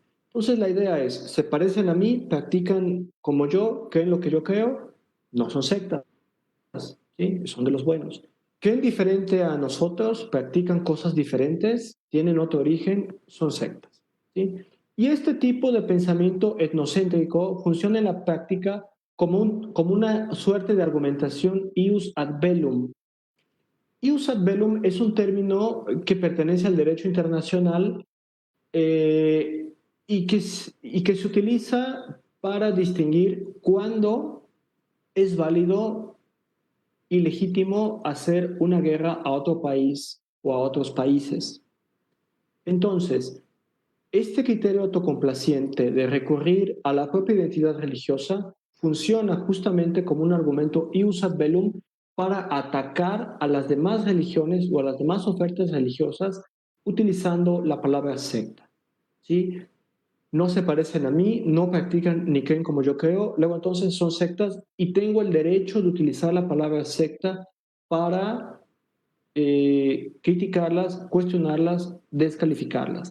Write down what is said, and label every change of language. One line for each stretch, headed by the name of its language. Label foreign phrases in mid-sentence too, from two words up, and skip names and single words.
Spanish: Entonces la idea es, se parecen a mí, practican como yo, creen lo que yo creo, no son sectas, ¿sí? Son de los buenos. Creen diferente a nosotros, practican cosas diferentes, tienen otro origen, son sectas, ¿sí? Y este tipo de pensamiento etnocéntrico funciona en la práctica como una suerte de argumentación
Latin: ius ad bellum. Ius ad bellum
Spanish: es un término que pertenece al derecho internacional y que se utiliza para distinguir cuándo es válido y legítimo hacer una guerra a otro país o a otros países. Entonces, este criterio autocomplaciente de recurrir a la propia identidad religiosa funciona justamente como un argumento
Latin: ius ad bellum
Spanish: para atacar a las demás religiones o a las demás ofertas religiosas utilizando la palabra secta. ¿Sí? No se parecen a mí, no practican ni creen como yo creo, luego entonces son sectas y tengo el derecho de utilizar la palabra secta para criticarlas, cuestionarlas, descalificarlas.